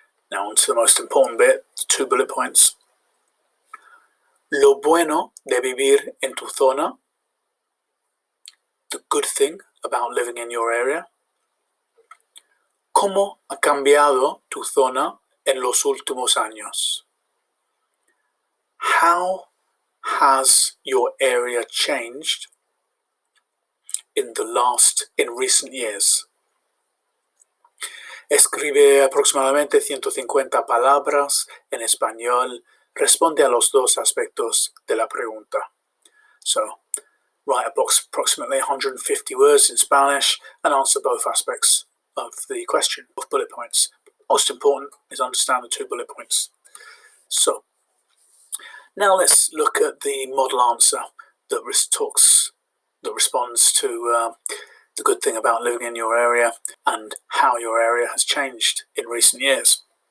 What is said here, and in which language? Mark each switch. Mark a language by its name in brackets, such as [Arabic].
[English] Now on to the most important bit, the 2 bullet points. [Spanish] Lo bueno de vivir en tu zona. [English] The good thing about living in your area. [Spanish] ¿Cómo ha cambiado tu zona en los últimos años? [English] How has your area changed in recent years? [Spanish] Escribe aproximadamente 150 palabras en español. Responde a los dos aspectos de la pregunta. [English] So, write approximately 150 words in Spanish and answer both aspects of the question, both bullet points. Most important is understand the 2 bullet points. So, now let's look at the model answer that responds to the good thing about living in your area and how your area has changed in recent years.